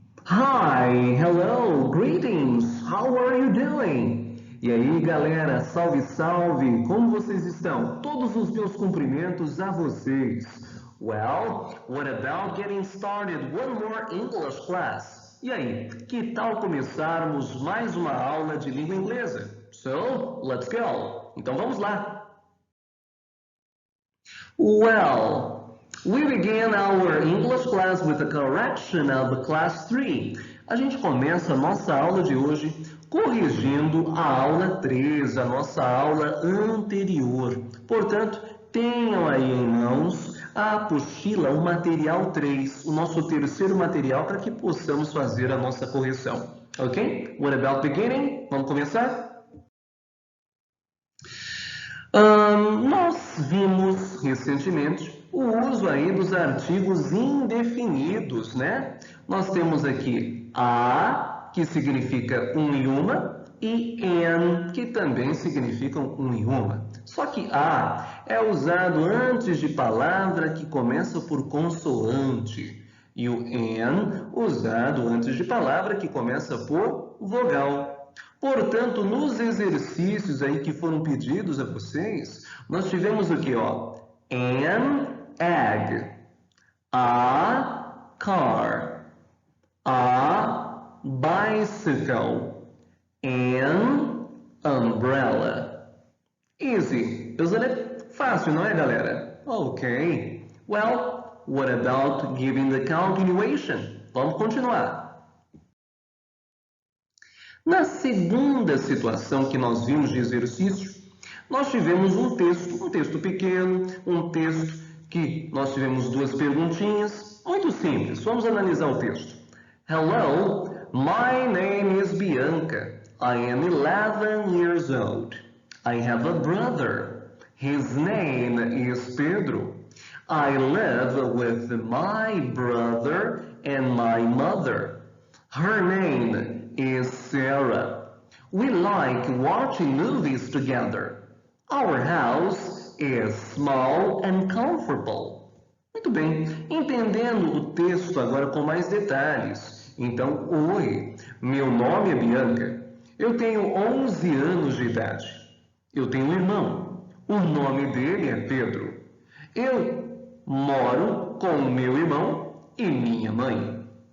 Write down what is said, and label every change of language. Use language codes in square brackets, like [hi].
[en] Hi, hello, greetings, how are you doing? [pt] E aí, galera, salve, salve, como vocês estão? Todos os meus cumprimentos a vocês. [en] Well, what about getting started one more English class? [pt] E aí, que tal começarmos mais uma aula de língua inglesa? [en] So, let's go! [pt] Então vamos lá! [en] Well, we began our English class with a correction of class 3. [pt] A gente começa a nossa aula de hoje corrigindo a aula 3, a nossa aula anterior. Portanto, tenham aí em mãos a apostila, o material 3, o nosso terceiro material para que possamos fazer a nossa correção. Ok? [en] What about beginning? [pt] Vamos começar? Nós vimos recentemente o uso aí dos artigos indefinidos, né? Nós temos aqui a, que significa um e uma, e an, que também significam um e uma. Só que a é usado antes de palavra que começa por consoante, e o an usado antes de palavra que começa por vogal. Portanto, nos exercícios aí que foram pedidos a vocês, nós tivemos o que, ó? [en] An egg, a car, a bicycle, an umbrella. Easy, isn't it? [pt] Fácil, não é, galera? Ok. [en] Well, what about giving the continuation? [pt] Vamos continuar. Na segunda situação que nós vimos de exercício, nós tivemos um texto pequeno, um texto que nós tivemos duas perguntinhas, muito simples. Vamos analisar o texto. [en] Hello, my name is Bianca. I am 11 years old. I have a brother. His name is Pedro. I live with my brother and my mother. Her name is Sarah. We like watching movies together. Our house is small and comfortable. [pt] Muito bem, entendendo o texto agora com mais detalhes. Então, oi, meu nome é Bianca. Eu tenho 11 anos de idade. Eu tenho um irmão. O nome dele é Pedro. Eu moro com o meu irmão e minha mãe.